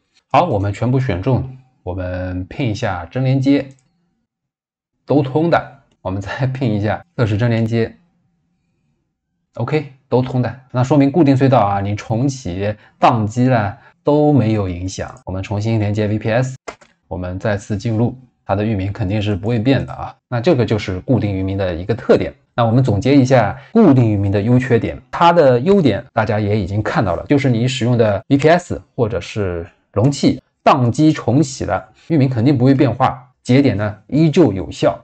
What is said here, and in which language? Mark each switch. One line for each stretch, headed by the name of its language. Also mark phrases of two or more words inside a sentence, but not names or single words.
Chinese: 好，我們全部選中，我們拼一下真連接，都通的。我們再拼一下測試真連接 ，OK， 都通的。那說明固定隧道啊，你重啟宕機了都沒有影響。我們重新連接 VPS，我們再次進入。它的域名肯定是不會變的啊，那這個就是固定域名的一個特點。那我們總結一下固定域名的優缺點，它的優點大家也已經看到了，就是你使用的 VPS 或者是容器宕機重啟了，域名肯定不會變化，節點呢依舊有效。